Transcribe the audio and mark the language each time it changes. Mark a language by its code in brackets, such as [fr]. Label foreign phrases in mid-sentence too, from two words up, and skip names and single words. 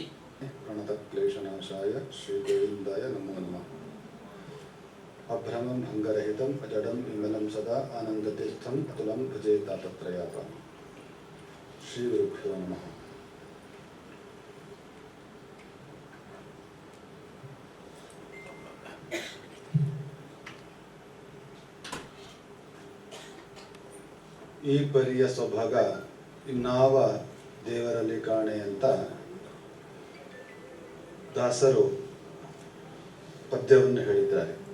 [sa] ಪ್ರಣತ ಕ್ಲೇಶನಾಶಾಯ ಶ್ರೀ ಗೋವಿಂದಾಯ ನಮೋ ನಮಃ ಅಭ್ರಮಂ ಭಂಗರಹಿತಂ ಅಜಡಂ ವಿಮಲಂ ಸದಾ ಆನಂದತೀರ್ಥಂ ಅತುಲಂ ಭಜೆ ತಾಪತ್ರಯಾಪ ಶ್ರೀ ಗುರುಭ್ಯೋ ನಮಃ. [kn] ಈ ಪರಿಯ ಸ್ವಭಾಗ ಇನ್ನಾವ ದೇವರಲ್ಲಿ ಕಾಣೆ ಅಂತ ದಾಸರು ಪದ್ಯವನ್ನು ಹೇಳಿದ್ದಾರೆ.